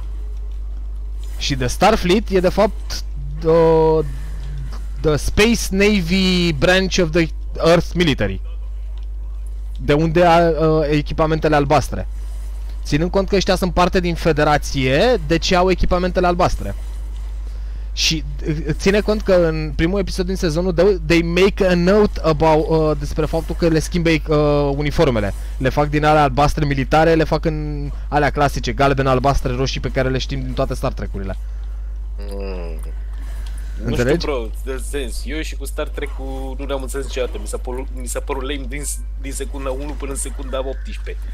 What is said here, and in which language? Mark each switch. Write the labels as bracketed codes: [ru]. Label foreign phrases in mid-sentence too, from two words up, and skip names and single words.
[en] Și The Starfleet [ro] e de fapt [en] the Space Navy branch of the Earth Military. [ro] De unde echipamentele albastre. Ținând cont că ăștia sunt parte din Federație, de ce au echipamentele albastre. Și ține cont că în primul episod din sezonul 2 [en] they make a note about [ro] despre faptul că le schimbe uniformele. Le fac din alea albastre militare, le fac în alea clasice, galben, albastre, roșii pe care le știm din toate Star Trek-urile. Înțelegi? Nu știu, bro, de sens. Eu și cu Star Trek-ul nu ne-am înțeles niciodată. Mi s-a părut lame din secunda 1 până în secunda 18.